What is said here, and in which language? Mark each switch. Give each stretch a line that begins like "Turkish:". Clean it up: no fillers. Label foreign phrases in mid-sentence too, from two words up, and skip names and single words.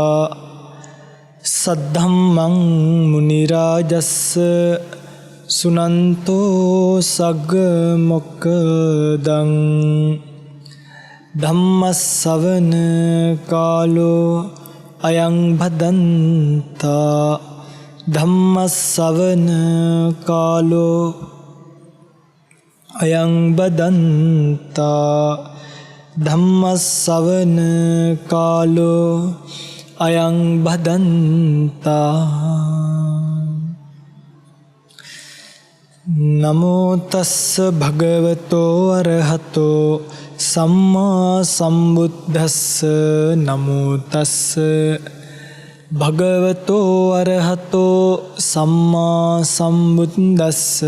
Pali: सद्धम्मं मुनिराजस्य सुनन्तो सग्मोक्खदं धम्मස්සවන කාලෝ අයං භදන්තා ධම්මස්සවන කාලෝ අයං බදන්තා ධම්මස්සවන කාලෝ අයං බදන්තා. නමෝ තස්ස භගවතෝ අරහතෝ සම්මා සම්බුද්දස්ස. නමෝ තස්ස භගවතෝ අරහතෝ සම්මා සම්බුද්දස්ස.